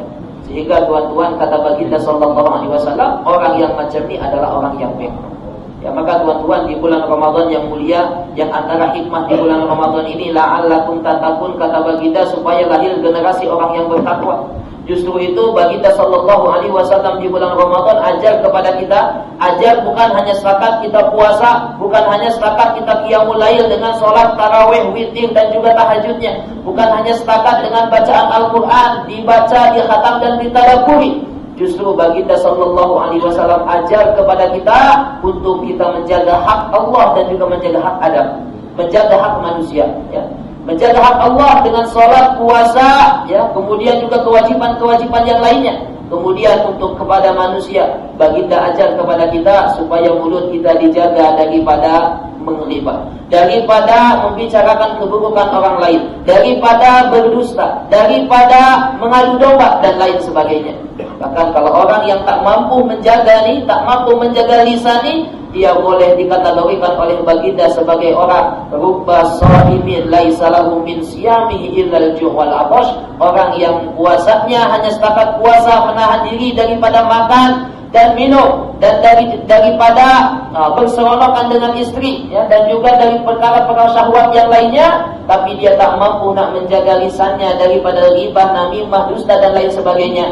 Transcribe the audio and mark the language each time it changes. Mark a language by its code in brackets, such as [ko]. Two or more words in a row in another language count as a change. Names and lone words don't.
[ms] Sehingga tuan-tuan kata baginda [ar] صلى الله عليه وسلم, [ms] orang yang macam ini adalah orang yang baik. Ya, maka tuan-tuan di bulan Ramadan yang mulia, yang antara hikmah di bulan Ramadan ini [ar] لعلكم تتقون, [ms] kata baginda, supaya lahir generasi orang yang bertakwa. Justru itu baginda [ar] صلى الله عليه وسلم [ms] di bulan Ramadan ajar kepada kita, ajar bukan hanya setakat kita puasa, bukan hanya setakat kita [ar] قيام الليل [ms] dengan sholat tarawih, witir dan juga tahajudnya, bukan hanya setakat dengan bacaan Al-Quran dibaca, dikhatam dan ditadabburi. Justru baginda [ar] صلى الله عليه وسلم [ms] ajar kepada kita untuk kita menjaga hak Allah dan juga menjaga hak Adam, menjaga hak manusia, ya. Menjaga hak Allah dengan sholat, puasa, ya, kemudian juga kewajiban-kewajiban yang lainnya. Kemudian untuk kepada manusia, baginda ajar kepada kita supaya mulut kita dijaga daripada menggibah, daripada membicarakan keburukan orang lain, daripada berdusta, daripada mengadu domba dan lain sebagainya. Bahkan kalau orang yang tak mampu menjaga ni, tak mampu menjaga lisan ni, dia boleh dikategorikan oleh baginda sebagai orang [ar] رب صائم ليس له من صيامه إلا الجوع والعطش, [ms] orang yang puasanya hanya setakat puasa, menahan diri daripada makan dan minum, dan daripada berseronokan dengan istri, ya, dan juga dari perkara-perkara syahwat yang lainnya, tapi dia tak mampu nak menjaga lisannya daripada ghibah, namimah, dusta dan lain sebagainya.